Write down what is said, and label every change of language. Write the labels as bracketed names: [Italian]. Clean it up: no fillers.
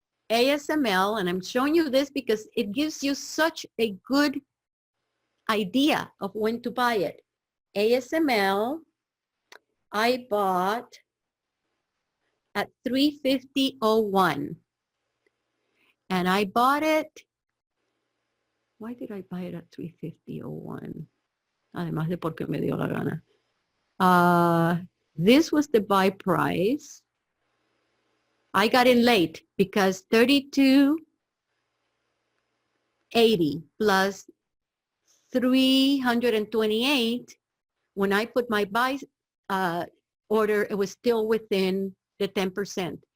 [English] ASML, and I'm showing you this because it gives you such a good idea of when to buy it. ASML, I bought at 350.01. And I bought it, why did I buy it at 350.01? [Spanish] Además de porque me dio la gana. [English] This was the buy price. I got in late because 32.80 plus 328 When I put my buy order, it was still within the 10%.